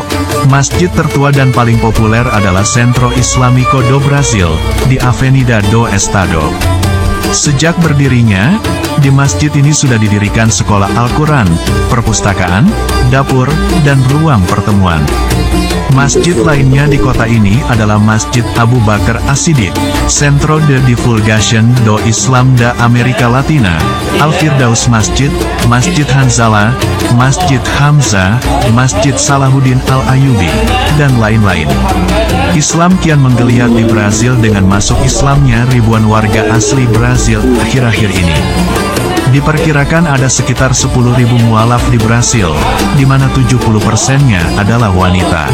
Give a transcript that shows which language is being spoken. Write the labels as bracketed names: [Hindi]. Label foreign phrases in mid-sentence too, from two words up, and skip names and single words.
[Indonesian] Masjid tertua dan paling populer adalah Centro Islâmico do Brasil, di Avenida do Estado. Sejak berdirinya, di masjid ini sudah didirikan sekolah Al-Quran, perpustakaan, dapur, dan ruang pertemuan. Masjid lainnya di kota ini adalah Masjid Abu Bakar As-Siddiq, Centro de Divulgación do Islam da Amerika Latina, Al-Firdaus Masjid, Masjid Hanzalah, Masjid Hamzah, Masjid Salahuddin Al-Ayyubi, dan lain-lain. Islam kian menggeliat di Brazil dengan masuk Islamnya ribuan warga asli Brazil akhir-akhir ini. Diperkirakan ada sekitar 10.000 mualaf di Brasil, di mana 70%-nya adalah wanita.